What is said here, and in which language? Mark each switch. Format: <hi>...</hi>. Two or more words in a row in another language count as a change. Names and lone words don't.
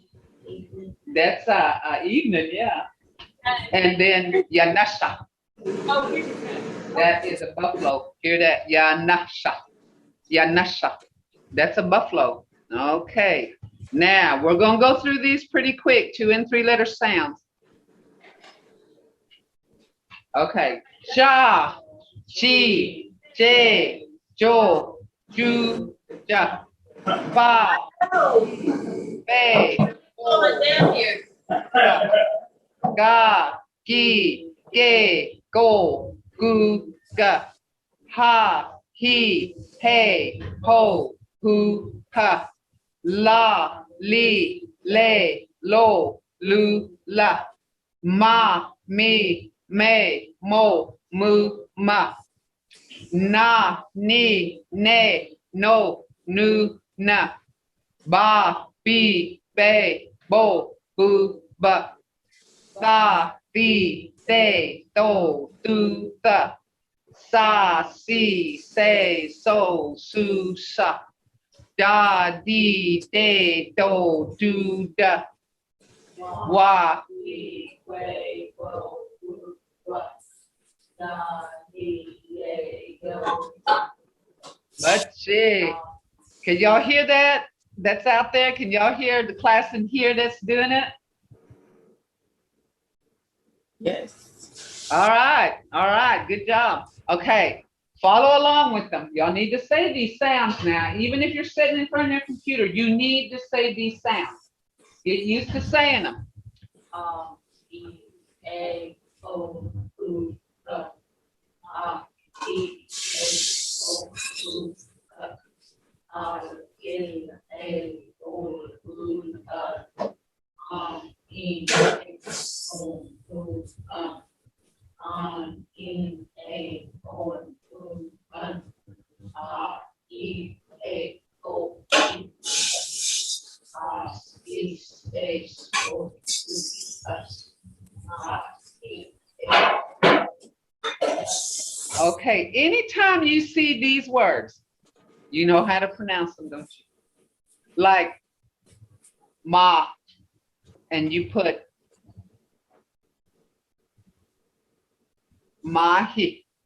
<en>That's a evening, yeah. And then yanasha. That is a buffalo. Hear that? Yanasha. Yanasha. That's a buffalo. Okay. Now we're going to go through these pretty quick, 2 and 3 letter sounds. Okay. Sha, chi, je, jo, ju, ja, ba, be, ga, gi, ge, go, gu, ga, ha, he, hey, ho, hu, ha, la, li, le, lo, lu, la, ma, mi, me, mo, mu, ma, na, ni, ne, no, nu, na, ba, bi, be, bo, bu, ba, sa, di, se, do, du, da, sa, si, se, so, su, sa, da, di, de, do, do, da, wa, We, way, wo, woo, what, da, dee, yay, go. let's see. Can y'all hear that? That's out there. Can y'all hear the class in here that's doing it? Yes. All right. All right. Good job. Okay. Follow along with them. Y'all need to say these sounds now. Even if you're sitting in front of your computer, you need to say these sounds. Get used to saying them. E, A, O, U, E, A, O, U, in, A, O, U, E, A, O, U, in, A, O, U, E, A, O, U, space, O, Okay. Anytime you see these words, you know how to pronounce them, don't you? Like ma, and you put mahi.</en>